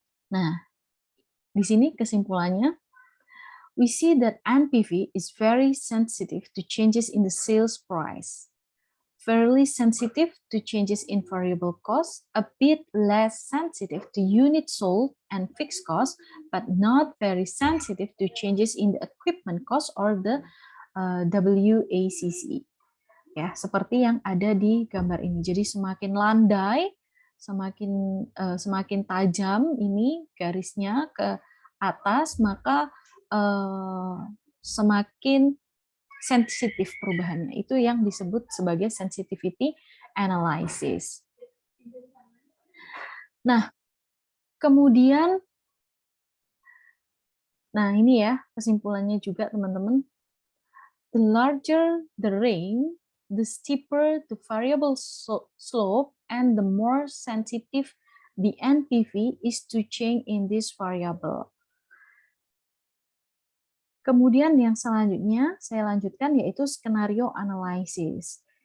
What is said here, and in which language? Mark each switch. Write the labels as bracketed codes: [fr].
[id] Nah, di sini kesimpulannya, [en] we see that NPV is very sensitive to changes in the sales price, fairly sensitive to changes in variable cost, a bit less sensitive to unit sold and fixed cost, but not very sensitive to changes in the equipment cost or the WACC. [id] Ya, seperti yang ada di gambar ini. Jadi semakin landai, semakin tajam ini garisnya ke atas, maka semakin sensitif perubahannya. Itu yang disebut sebagai sensitivity analysis. Nah, kemudian, nah ini ya kesimpulannya juga teman-teman. [en] The larger the range, the steeper the variable slope, and the more sensitive the NPV is to change in this variable. [id] Kemudian yang selanjutnya saya lanjutkan yaitu skenario analysis.